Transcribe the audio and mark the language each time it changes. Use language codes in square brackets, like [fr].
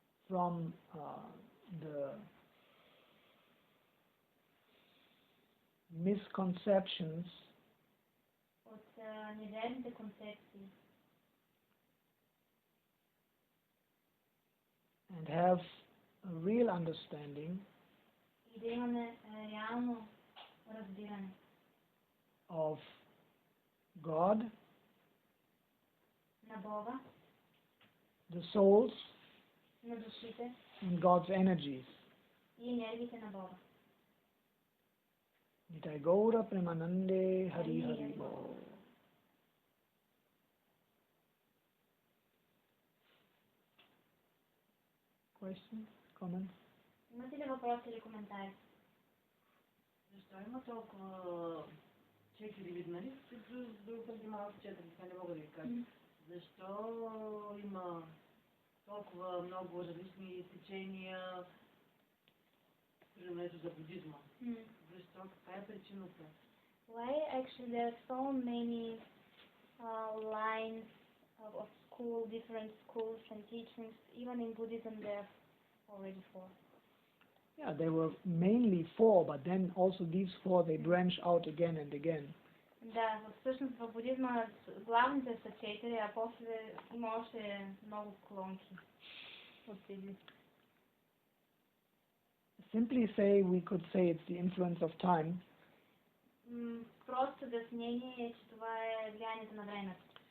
[en] from the misconceptions [bg] от неверните концепции [en] and have a real understanding [bg] и да имаме реално разбиране [en] of God, [bg] на Бога, [en] the souls, [bg] на душите [en] and God's energies. [bg] и енергиите на Бога. [bn] Nitai Gaura Premanande Hari Hari Bo. [en] Questions? Comments? [bg] Имате ли въпроси или коментари? Защо има толкова четири вида, нали? Друг път малко четири, това не мога да ви кажа. Защо има толкова много различни течения, примерно за будизма? Защо? Каква е причината? [en] Why actually there are so many lines of school, different schools and teachings? Even in Buddhism there are already 4. Yeah, there were mainly 4, but then also these 4 they branch out again and again. [bg] Да, всъщност в будизма главните са 4, а после има още много клонки от тези. [en] Simply say, we could say it's the influence of time. [bg] Просто обяснение е, че това е влиянието на времето.